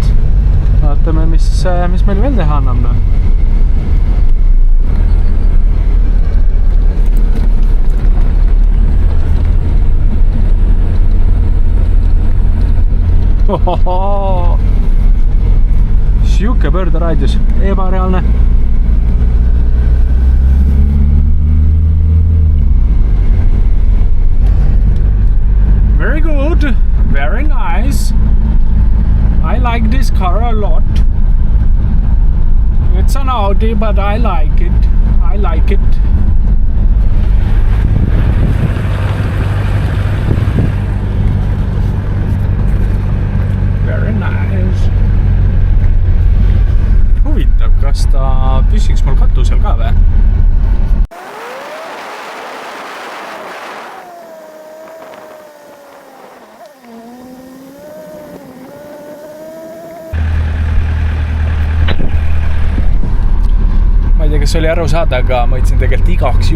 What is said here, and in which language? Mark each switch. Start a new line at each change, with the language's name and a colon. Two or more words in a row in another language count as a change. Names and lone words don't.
Estonian: Vaatame, mis meil veel teha annab. Siuke pöörderaadius, ebareaalne.
English: Very good, very nice. I like this car a lot. It's an Audi, but I like it. I like it. Very nice.
Estonian: Huvitav, kas ta püsiks mul katusel ka või? Ma ei tea, kas oli aru saada, aga ma võtsin tegelikult igaks